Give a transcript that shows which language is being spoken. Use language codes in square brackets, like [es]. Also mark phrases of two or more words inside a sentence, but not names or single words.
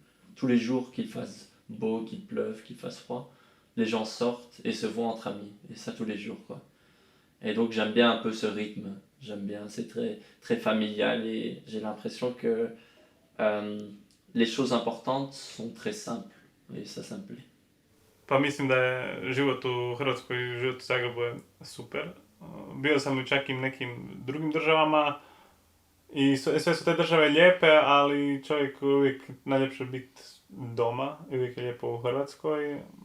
[fr] Tous les jours, qu'il fasse beau, qu'il pleuve, qu'il fasse froid, les gens sortent et se voient entre amis. Et ça tous les jours, quoi. Et donc j'aime bien un peu ce rythme. J'aime bien, c'est très, très familial et j'ai l'impression que les choses importantes sont très simples. Et ça me plaît. [hr] Pa mislim da je život u Hrvatskoj i život u Zagrebu je super. Bio sam čak i u nekim drugim državama i sve su te države lijepe, ali čovjek uvijek najljepše biti doma i uvijek je lijepo u Hrvatskoj.